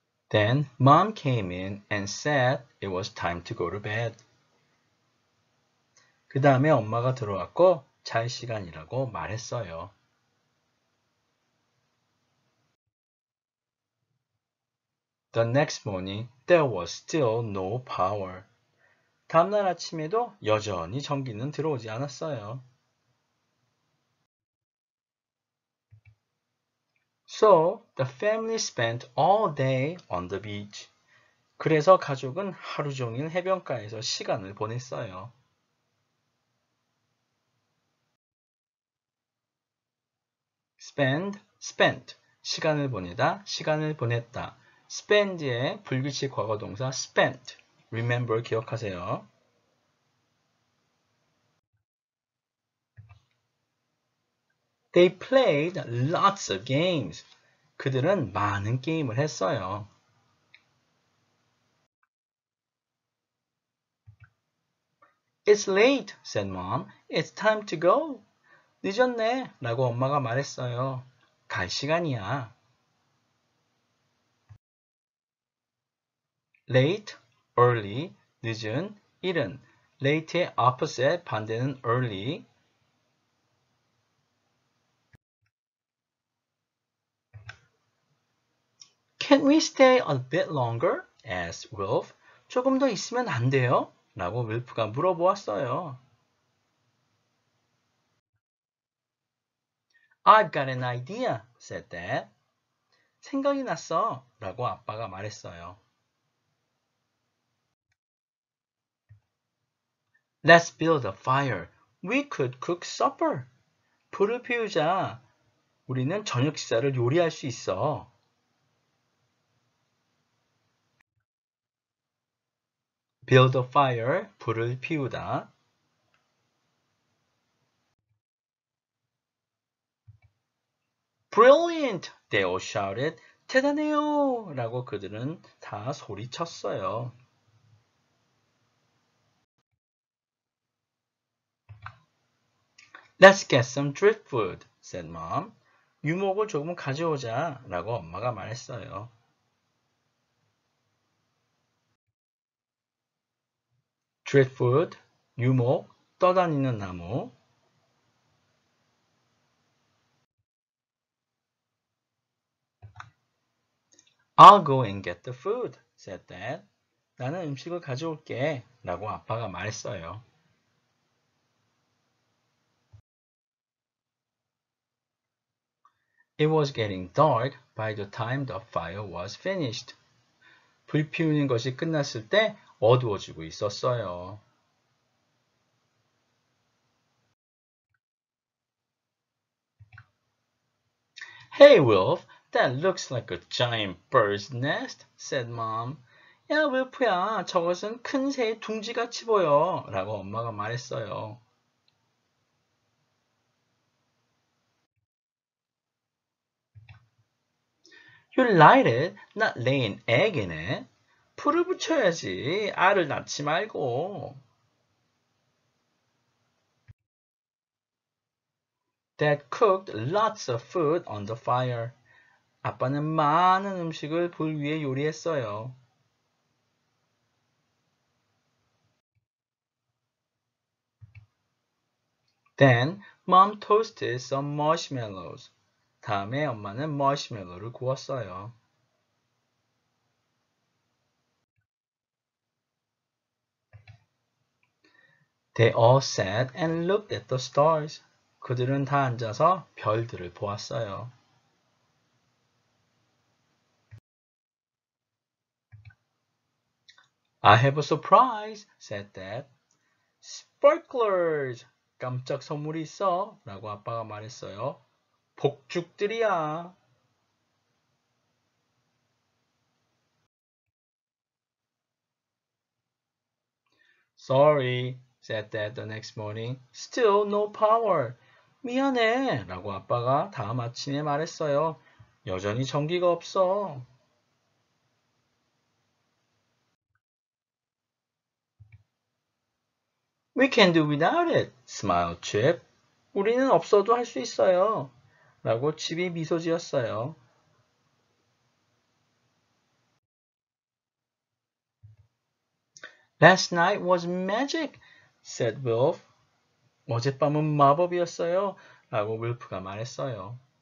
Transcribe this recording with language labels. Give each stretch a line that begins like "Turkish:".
English: Then Mom came in and said it was time to go to bed.
Korean: 그 다음에 엄마가 들어왔고 잘 시간이라고 말했어요.
English: The next morning, there was still no power.
Korean: 다음날 아침에도 여전히 전기는 들어오지 않았어요.
English: So, the family spent all day on the beach.
Korean: 그래서 가족은 하루 종일 해변가에서 시간을 보냈어요. spent, 시간을 보내다, 시간을 보냈다. spend의 불규칙 과거동사 spent,
English: remember
Korean: 기억하세요.
English: They played lots of games.
Korean: 그들은 많은 게임을 했어요.
English: It's late, said Mom. It's time to go.
Korean: 늦었네, 라고 엄마가 말했어요. 갈 시간이야.
English: late, early,
Korean: 늦은, 이른. late의 opposite, 반대는 early.
English: Can't we stay a bit longer? asked Wilf.
Korean: 조금 더 있으면 안 돼요? 라고 윌프가 물어보았어요.
English: I've got an idea, said Dad.
Korean: 생각이 났어, 라고 아빠가 말했어요.
English: Let's build a fire. We could cook supper.
Korean: 불을 피우자. 우리는 저녁 식사를 요리할 수 있어.
English: Build a fire.
Korean: 불을 피우다.
English: Brilliant! They all shouted.
Korean: 대단해요! 라고 그들은 다 소리쳤어요.
English: Let's get some driftwood, said Mom.
Korean: 유목을 조금 가져오자, 라고 엄마가 말했어요. driftwood, 유목, 떠다니는 나무.
English: I'll go and get the food, said Dad.
Korean: 나는 음식을 가져올게, 라고 아빠가 말했어요.
English: It was getting dark by the time the fire was finished.
Korean: 불 피우는 것이 끝났을 때 어두워지고 있었어요.
English: Hey, Wolf, that looks like a giant bird's nest, said Mom.
Korean: 야, 윌프야, 저것은 큰 새의 둥지같이 보여, 라고 엄마가 말했어요.
English: You light it, not lay an egg in it.
Korean: 불을 붙여야지, 알을 낳지 말고.
English: Dad cooked lots of food on the fire.
Korean: 아빠는 많은 음식을 불 위에 요리했어요.
English: Then mom toasted some marshmallows.
Korean: 다음에 엄마는 마시멜로를 구웠어요.
English: They all sat and looked at the stars.
Korean: 그들은 다 앉아서 별들을 보았어요.
English: I have a surprise, said Dad. Sparklers!
Korean: 깜짝 선물이 있어. 라고 아빠가 말했어요. 복죽들이야.
English: Sorry, said Dad the next morning. Still no power.
Korean: 미안해. 라고 아빠가 다음 아침에 말했어요. 여전히 전기가 없어.
English: We can do without it, smiled Chip.
Korean: 우리는 없어도 할 수 있어요. 라고 칩이 미소 지었어요.
English: Last night was magic, said Wilf.
Korean: 어젯밤은 마법이었어요. 라고 wil프가 말했어요.